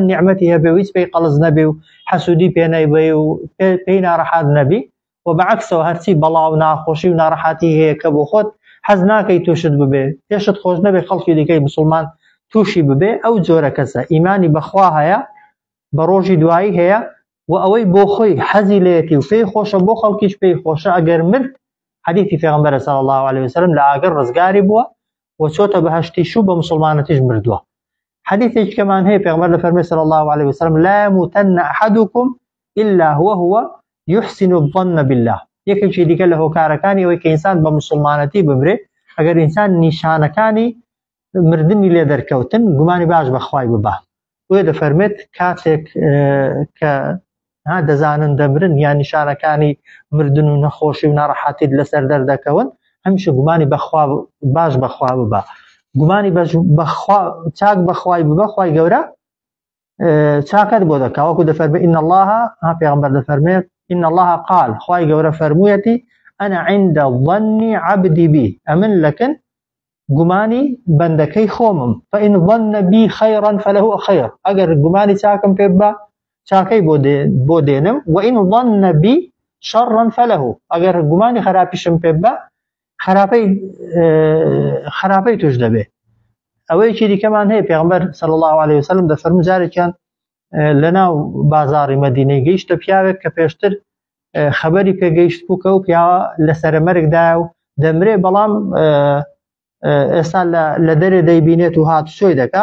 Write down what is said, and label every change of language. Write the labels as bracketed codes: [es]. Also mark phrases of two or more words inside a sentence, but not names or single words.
[ckb] نیعمەتی هەبێ و هیچ پێی قەڵز نەبێ و حەسوودی پێ نەیبێ و پێی ناڕەحات نەبی و بەعەکسەوە هەرچی بەڵاو ناخۆشی و ناڕەحاتی هەیە کە بۆ خۆت حەز ناکەی تووشت ببێ پێشت خۆش نەبێ خەڵکی دیکەی مسلمان تووشی ببێ ئەو جۆرە کەسە ئیمانی بەخوا هەیە بە ڕۆژی دوایی هەیە و ئەوەی بۆ خۆی حەزی لێتی و پێی خۆشە بۆ خەڵکیش پێی خۆشە ئەگەر مرد حەدیثی پێغەمبەر [ar] صلی الله عليه وسلم [ckb] لە ئاگر ڕزگاری بووە و چۆتە بەهەشتیش و بە مسلمانەتیش مردووە. حەدیثێکی کەمان هەیە پێغەمبەر دەفەرمێ [ar] صلی الله عليه وسلم لا يموتن أحدكم إلا هو يحسن الظن بالله. [ckb] یەکێکی دیکە لە هۆکارەکانی ئەوەی کە ئینسان بە مسلمانەتی بمرێ ئەگەر ئینسان نیشانەکانی مردنی لێ دەرکەوتن گومانی باش بەخوای ببە. وێ دەفەرمێت کاتێک کە دەزانن دەمرن یا نیشانەکانی مردن و نەخۆشی و ناڕەحەتیت لەسەر دەردەکەون هەمیشە گومانی باش بەخوا ببە. گومانی چاک بەخوای ببە خوای گەورە چاکەت بۆ دەکا وەکو دەفەرمێ [ar] إن الله [ckb] پێغەمبەر دەفەرمێت [ar] إن الله قال [ckb] خوای گەورە فەرموویەتی [ar] أنا عند ظن عبدي بي [ckb] ئەمن لەکن گومانی بەندەکەی خۆمم [ar] فإن ظن بي خيرا فله خير [ckb] ئەگەر گومانی چاکم پێ بە چاکەی بۆ دێنم [ar] وإن ظن بي شرا فله [ckb] ئەگەر گومانی خراپیشم پێ بە خراپەی توش دەبێ. ئەوەیەکی دیکەمان هەیە پێغەمبەر [ar] صلی الله عليه وسلم [ckb] دەفەرموو جارێکیان لەناو بازاڕی مەدینەی گەیشتە پیاوێک کە پێشتر خەبەری پێگەیشت بوو کە ئەو پیاوە لە سەرمەرگدایە و دەمرێ بەڵام ئێستا لە دەرێ دەیبینێت و هات سۆی دەکا.